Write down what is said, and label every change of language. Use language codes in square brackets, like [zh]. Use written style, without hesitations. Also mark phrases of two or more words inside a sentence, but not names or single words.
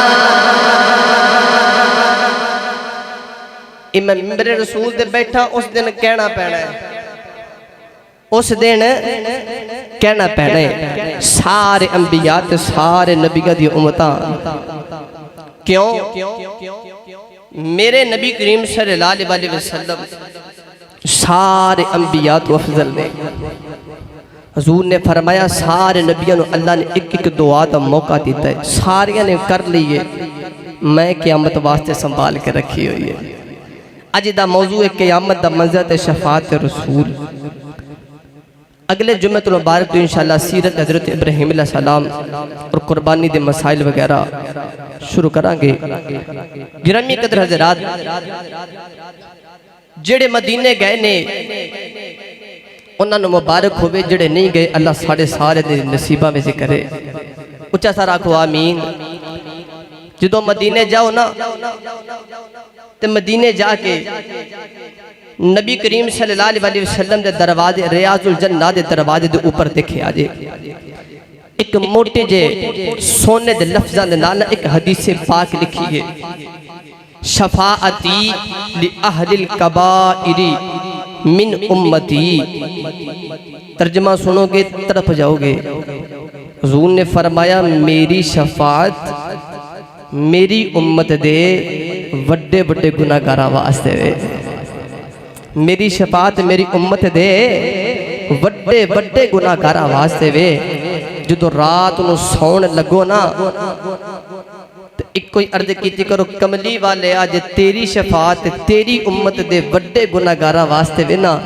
[pa] میں میرے رسول دے بیٹھا اُس دن کہنا پینا ہے، اُس دن کہنا پینا ہے سارے انبیاء تے سارے نبیاں دی اُمتاں. کیوں؟ میرے نبی کریم [ar] صلى الله عليه وسلم [pa] سارے انبیاء تو افضل نے. حضور نے فرمایا سارے نبیوں کو اللہ نے ایک ایک دعا کا موقع دتا ہے، ساریا نے کر لی ہے، میں قیامت واسطے سنبھال کے رکھی ہوئی ہے. اج دا موضوع ہے قیامت دا منظر تے شفاعت رسول. اگلے جمعے تو مبارک تو انشاءاللہ سیرت حضرت ابراہیم علیہ السلام اور قربانی کے مسائل وغیرہ شروع کراں گے. گرامی قدر حضرات، جیہڑے مدینے گئے نے اُنہوں نے مبارک ہووے، جیہڑے نہیں گئے اللہ ساڈے سارے دے نصیبا میں سے کرے. اُچا سارا آکھو آمین۔ جو مدینے جاؤ نا تو مدینے جا کے نبی کریم [ar] صلى الله عليه وسلم [pa] کے دروازے ریاض الجنۃ کے دروازے کے اوپر دیکھے آجے ایک موٹے جے سونے کے لفظاں دے نال ایک حدیث پاک لکھی ہے, [ar] شفاعتي لأهل الكبائر من أمتي. [pa] ترجمہ سنو گے طرف جاؤ گے. حضور نے فرمایا میری شفاعت میری اُمت دے وڈے وڈے گناہگاراں واسطے. میری شفاعت میری اُمت دے وڈے وڈے گناہگاراں واسطے وے. جو رات نوں سون لگو نا تو اِکو ہی عرض کی کرو، کملی والے اج تیری شفاعت تیری اُمت دے وڈے گناہگاراں واسطے وے نا.